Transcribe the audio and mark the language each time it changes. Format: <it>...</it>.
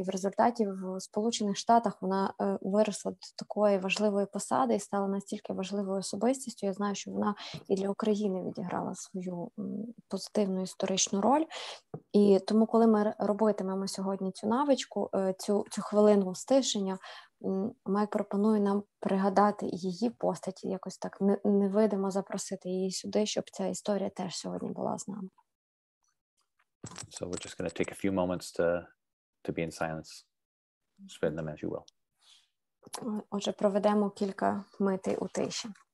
<uk>І в результаті в Сполучених Штатах вона виросла до такої важливої посади і стала настільки важливою особистістю. Я знаю, що вона і для України відіграла свою позитивну історичну роль. І тому, коли ми робитимемо сьогодні цю навичку, цю хвилину стишення, Майк пропонує нам пригадати її постаті, якось так невидимо запросити її сюди, щоб ця історія теж сьогодні була з нами.</uk> <en>So we're just going to take a few moments to be in silence. Spend them as you will.</en> <uk>Отже, проведемо кілька митей у тиші.</uk>